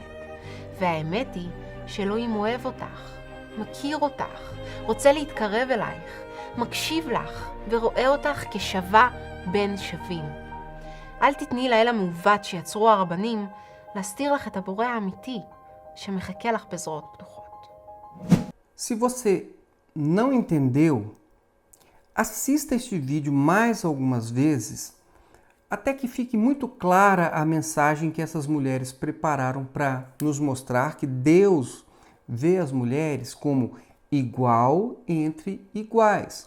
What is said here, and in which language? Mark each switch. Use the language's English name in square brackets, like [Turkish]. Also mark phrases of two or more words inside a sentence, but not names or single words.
[Hebrew] והאמת היא שאלוהים אוהב אותך, מכיר אותך, רוצה להתקרב אלייך, מקשיב לך ורואה אותך כשווה בין שווים. אל תתני לאל המעוות שיצרו הרבנים להסתיר לך את הבורא האמיתי שמחכה לך בזרועות פתוחות. [Portuguese] Se você não entendeu, assista este vídeo mais algumas vezes, até que fique muito clara a mensagem que essas mulheres prepararam para nos mostrar que Deus vê as mulheres como igual entre iguais.